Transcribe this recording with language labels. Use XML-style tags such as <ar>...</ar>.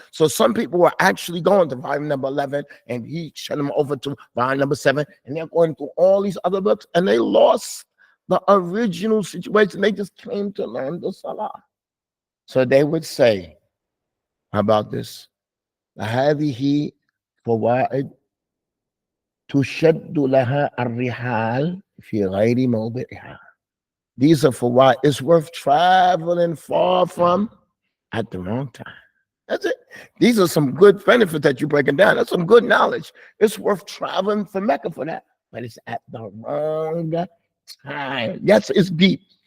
<en>So some people were actually going to volume number 11, and he sent them over to volume number 7, and they're going through all these other books, and they lost the original situation. They just came to learn the Salah. So they would say, how about this?</en> <ar>هذه فوائد تشد لها الرحال في غير موضعها.</ar> <en>These are for why it's worth traveling far from at the wrong time. That's it. These are some good benefits that you're breaking down. That's some good knowledge. It's worth traveling for Mecca for that, but it's at the wrong time. Yes, it's deep.</en>